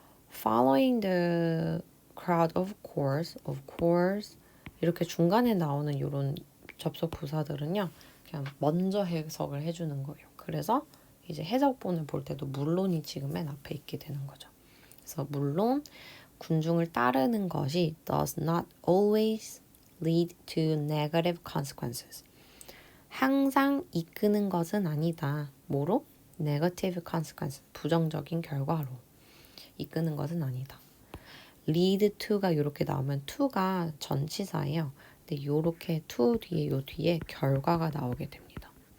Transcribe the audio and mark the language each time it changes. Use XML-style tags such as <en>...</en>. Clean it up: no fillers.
<en>Following the crowd of course</en> <ko>이렇게 중간에 나오는 이런 접속 부사들은요. 그냥 먼저 해석을 해주는 거예요. 그래서 이제 해석본을 볼 때도 물론이 지금 맨 앞에 있게 되는 거죠. 그래서 물론 군중을 따르는 것이</ko> <en>does not always lead to negative consequences.</en> <ko>항상 이끄는 것은 아니다. 뭐로?</ko> <en>negative consequence,</en> <ko>부정적인 결과로 이끄는 것은 아니다. lead to가 이렇게 나오면 to가 전치사예요. 근데 이렇게 to 뒤에 요 뒤에 결과가 나오게 됩니다.</ko>